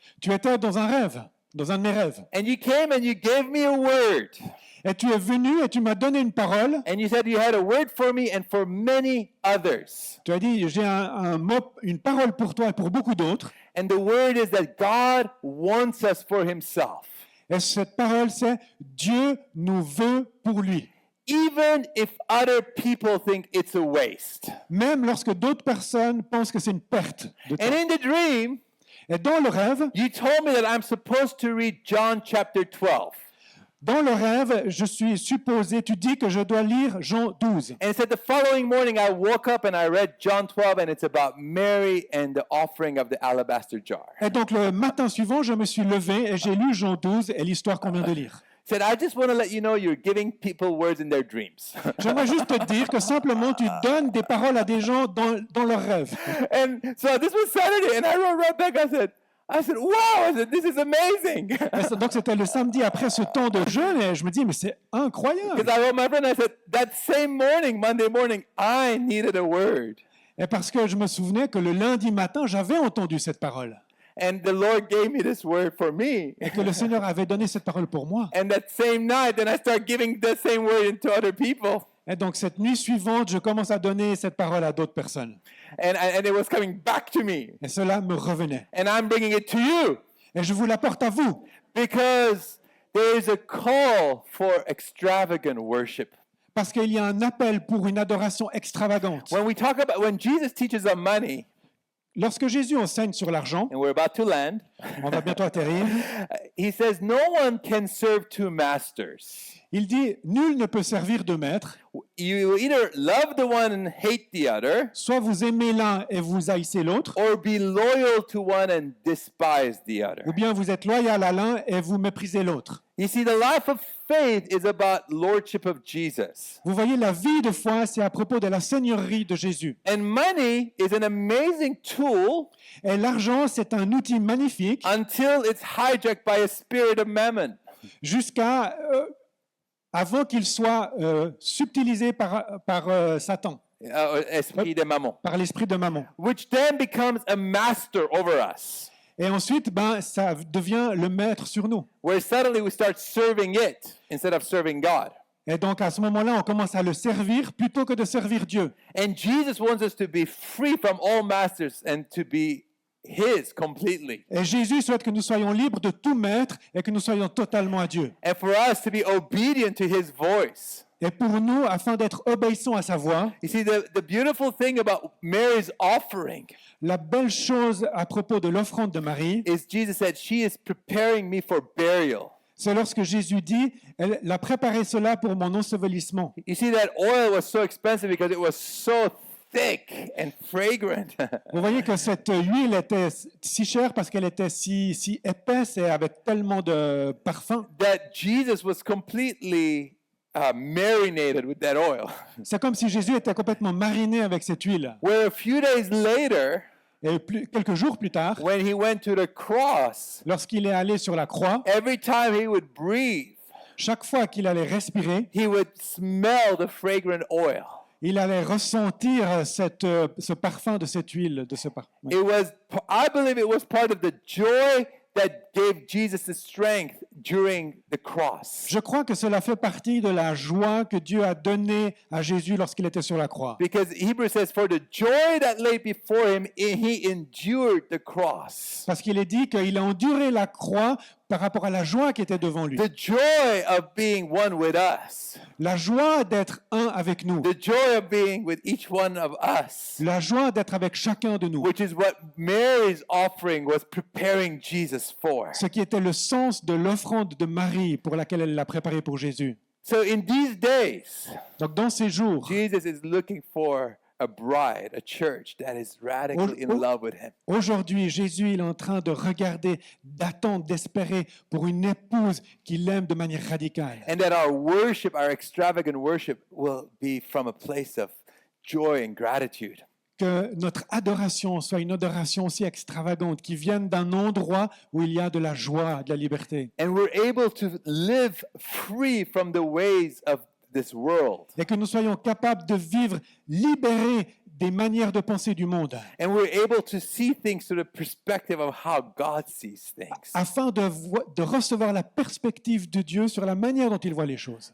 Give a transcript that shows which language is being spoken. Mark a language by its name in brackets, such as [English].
[French] tu étais dans un rêve, dans un de mes rêves. [English] And you came and you gave me a word. [French] Et tu es venu et tu m'as donné une parole. [English] and you said you had a word for me and for many others. [French] Tu as dit, j'ai un mot, une parole pour toi et pour beaucoup d'autres. [English] And the word is that God wants us for himself. [French] Et cette parole, c'est Dieu nous veut pour lui. [English] Even if other people think it's a waste. [French] Même lorsque d'autres personnes pensent que c'est une perte de temps. [English] And in the dream, [French] Et dans le rêve, [English] you told me that I'm supposed to read John chapter 12. [French] dans le rêve, je suis supposé, tu dis que je dois lire Jean 12. [English] And it said the following morning I woke up and I read John 12 and it's about Mary and the offering of the alabaster jar. [French] Et donc le matin suivant, je me suis levé et j'ai lu Jean 12 et l'histoire qu'on vient de lire. [English] Said, I just want to let you know you're giving people words in their dreams. [French] J'aimerais juste te dire que simplement tu donnes des paroles à des gens dans leurs rêves. [English] And so this was Saturday and I wrote right back, I said, wow, this is amazing. [French] Donc c'était le samedi après ce temps de jeûne et je me dis mais c'est incroyable. [English] Because I wrote my friend, I said, that same morning, Monday morning, I needed a word. [French] Et parce que je me souvenais que le lundi matin, j'avais entendu cette parole. [English] And the Lord gave me this word for me. [French] Et que le Seigneur avait donné cette parole pour moi. [English] And that same night, then I start giving the same word to other people. [French] Et donc cette nuit suivante, je commence à donner cette parole à d'autres personnes. [English] And it was coming back to me. [French] Et cela me revenait. [English] And I'm bringing it to you. [French] Et je vous l'apporte à vous. [English] Because there is a call for extravagant worship. [French] Parce qu'il y a un appel pour une adoration extravagante. [English] When Jesus teaches on money, [French] Lorsque Jésus enseigne sur l'argent, [English] and we're about to land, [French] on va bientôt atterrir, [English] he says no one can serve two masters. [French] il dit « Nul ne peut servir deux maîtres. [English] You either love the one and hate the other, [French] Soit vous aimez l'un et vous haïssez l'autre, [English] or be loyal to one and despise the other. [French] ou bien vous êtes loyal à l'un et vous méprisez l'autre. » [English] You see, the life of faith is about lordship of Jesus. [French] Vous voyez, la vie de foi, c'est à propos de la seigneurie de Jésus. [English] And money is an amazing tool [French] Et l'argent, c'est un outil magnifique [English] until it's hijacked by a spirit of mammon. [French] jusqu'à avant qu'il soit subtilisé par Satan, Esprit de mammon, par l'esprit de Mammon. [English] which then becomes a master over us, [French] Et ensuite, ça devient le maître sur nous. [English] where suddenly we start serving it instead of serving God. [French] Et donc à ce moment-là, on commence à le servir plutôt que de servir Dieu. [English] And Jesus wants us to be free from all masters and to be His completely. [French] Et Jésus souhaite que nous soyons libres de tout maître et que nous soyons totalement à Dieu. [English] And for us to be obedient to His voice. [French] Et pour nous, afin d'être obéissants à sa voix, [English] You see, the beautiful thing about Mary's offering [French] la belle chose à propos de l'offrande de Marie, [English] is Jesus said, she is preparing me for burial. [French] c'est lorsque Jésus dit, elle a préparé cela pour mon ensevelissement. [English] You see, that oil was so expensive because it was so thick and fragrant. [French] Vous voyez que cette huile était si chère parce qu'elle était si épaisse et avec tellement de parfum. [English] That Jesus was completely marinated with that oil. [French] C'est comme si Jésus était complètement mariné avec cette huile. [English] Where a few days later, [French] Et quelques jours plus tard, [English] when he went to the cross, [French] lorsqu'il est allé sur la croix, [English] every time he would breathe, [French] chaque fois qu'il allait respirer, [English] he would smell the fragrant oil. [French] il allait ressentir ce parfum de cette huile, de ce parfum. [English] It was, I believe it was part of the joy that gave Jesus the strength during the cross. [French] Je crois que cela fait partie de la joie que Dieu a donnée à Jésus lorsqu'il était sur la croix. [English] Because Hebrews says, for the joy that lay before him, he endured the cross. [French] Parce qu'il est dit qu'il a enduré la croix par rapport à la joie qui était devant lui. [English] The joy of being one with us. [French] La joie d'être un avec nous. [English] The joy of being with each one of us. [French] La joie d'être avec chacun de nous. [English] Which is what Mary's offering was preparing Jesus for. [French] Ce qui était le sens de l'offrande de Marie pour laquelle elle l'a préparée pour Jésus. [English] So in these days, [French] Donc dans ces jours, [English] Jesus is looking for a bride, a church that is radically in love with him. [French] Aujourd'hui, Jésus il est en train de regarder, d'attendre, d'espérer pour une épouse qui l'aime de manière radicale. [English] And that our worship, our extravagant worship, will be from a place of joy and gratitude. [French] Que notre adoration soit une adoration aussi extravagante, qui vienne d'un endroit où il y a de la joie, de la liberté. [English] And we're able to live free from the ways of this world. [French] Et que nous soyons capables de vivre libérés des manières de penser du monde, [English] And we're able to see things through the perspective of how God sees things. [French] afin de recevoir la perspective de Dieu sur la manière dont il voit les choses.